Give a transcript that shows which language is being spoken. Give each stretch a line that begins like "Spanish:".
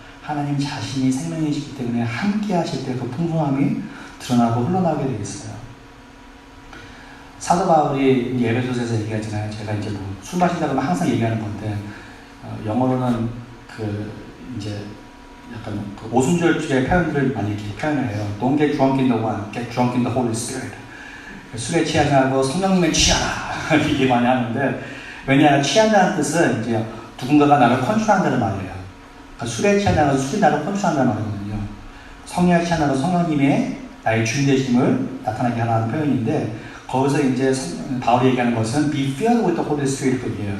Korean: 하나님 자신이 생명이시기 때문에 함께 하실 때 그 풍성함이 드러나고 흘러나오게 되어 있어요. 사도 바울이 에베소서에서 얘기하잖아요. 제가 이제 술 마신다고 하면 항상 얘기하는 건데, 영어로는 이제 약간 오순절주의 표현들을 많이 이렇게 표현을 해요.
English: Don't get drunk in the wine, get drunk in the Holy Spirit.
Korean: 술에 취하지 말고 성령님에 취하라. 이게 많이 하는데, 왜냐, 취한다는 뜻은 이제 누군가가 나를 컨트롤한다는 말이에요. 그러니까 술에 취한다는 것은 술이 나를 컨트롤한다는 말이거든요. 성령에 취한다는 것은 성령님의 나의 주인 되심을 나타나게 하라는 표현인데, 거기서 이제 바울이 얘기하는 것은
English: be filled with the Holy Spirit
Korean: 얘기예요.